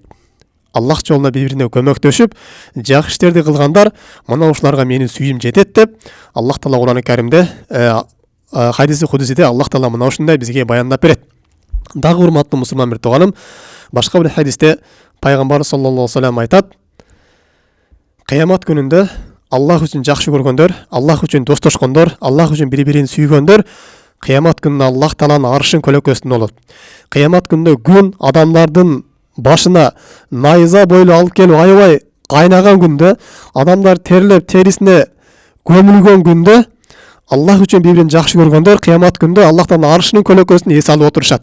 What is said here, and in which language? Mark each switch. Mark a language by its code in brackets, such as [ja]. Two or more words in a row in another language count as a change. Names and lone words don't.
[ky] Аллах жолуна бири-бирине көмөктөшүп, жакшы иштерди кылгандар, мына ушуларга менин сүйүүм жетет деп Аллах Таала Кур'ан-ы Каримде хадиси кудусиде Аллах Таала мына ушундай бизге баяндап берет. Дагы урматтуу мусулман бир тууганым, башка бир хадисте пайгамбар [ar] صلى الله عليه وسلم [ky] айтат: кыямат күнүндө Аллах үчүн жакшы көргөндөр, Аллах үчүн достошкондор, Аллах үчүн бири-бирин сүйгөндөр кыямат күнүндө Аллах Тааланын аршын көлөкөсүндө болот. Кыямат күнүндө күн адамдардын башына найза бойлуу алып келип аябай кайнаган күндө, адамдар терилеп терисине көмүлгөн күндө Аллах үчүн бири-бирин жакшы көргөндөр кыямат күндө Аллах Тааланын аршынын көлөкөсүндө эс алып отурушат.